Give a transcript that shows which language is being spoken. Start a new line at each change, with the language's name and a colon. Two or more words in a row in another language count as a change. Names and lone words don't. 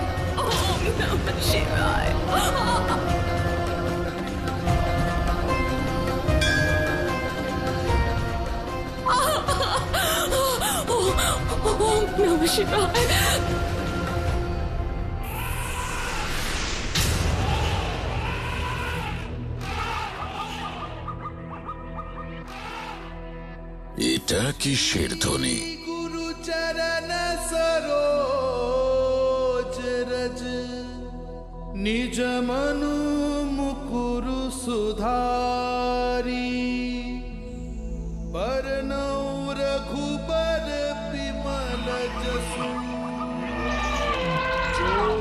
Sanskrit: ওম নমঃ শিবায়। ওম নমঃ শিবায়।
Bangla: এটা কিসের ধ্বনি?
Awadhi: गुरु चरण सरोज रज निज मनु मुकुरु सुधारी बरनौ रघुबर विमल जसु जो